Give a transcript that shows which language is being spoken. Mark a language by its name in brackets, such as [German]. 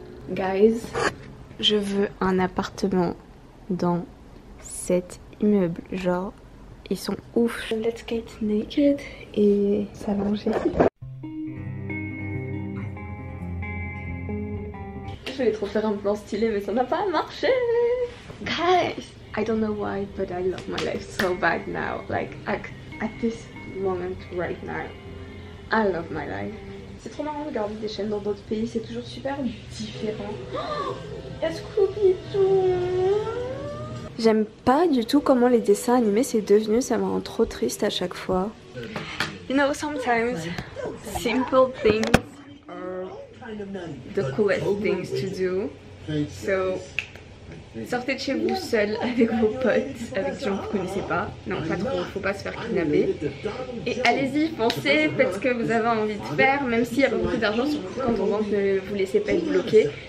[French] Guys, je veux un appartement dans cet immeuble, genre ils sont ouf. [English] Let's get naked [French] et s'allonger. Je voulais trop faire un plan stylé mais ça n'a pas marché. [English] Guys, I don't know why but I love my life so bad now. Like at this moment right now, I love my life. [French] C'est trop marrant de regarder des chaînes dans d'autres pays, c'est toujours super différent. Oh, Scooby-Doo. J'aime pas du tout comment les dessins animés c'est devenu, ça me rend trop triste à chaque fois. [English] You know, sometimes simple things the coolest things to do. [French] So, sortez de chez vous seul avec vos potes, avec des gens que vous connaissez pas. Non, pas trop, faut pas se faire kidnapper. Et allez-y, foncez, faites ce que vous avez envie de faire, même s'il y a pas beaucoup d'argent sur votre compte en banque, ne vous laissez pas être bloqué.